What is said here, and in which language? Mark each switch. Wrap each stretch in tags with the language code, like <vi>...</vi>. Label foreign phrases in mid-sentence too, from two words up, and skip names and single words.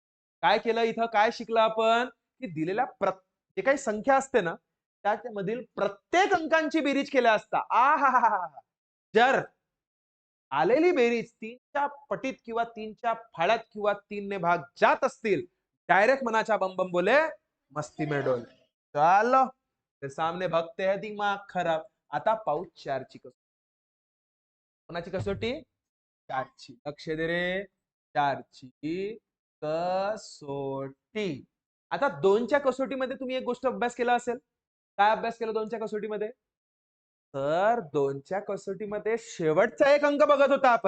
<mr>काय केलं इथं? काय शिकलं आपण? की दिलेल्या जे काही संख्या असते ना, त्यामधील प्रत्येक अंकांची बेरीज केल्या असता जर आलेली बेरीज 3च्या पटीत किंवा 3च्या फाळ्यात किंवा 3ने भाग जात असतील, डायरेक्ट मनाच्या</mr> <hi>बम बम बोले मस्ती में डोले. चलो ते सामने भगते हैं दिमाग खराब.</hi> <mr>आता पाहू 4ची कसोटी. कोणाची कसोटी? 4ची. लक्ष दे रे. 4ची कसोटी. आता 2च्या कसोटीमध्ये तुम्ही एक गोष्ट अभ्यास केला असेल. काय अभ्यास केला 2च्या कसोटीमध्ये? तर 2च्या कसोटीमध्ये शेवटचा एक अंक बघत होता आपण.</mr>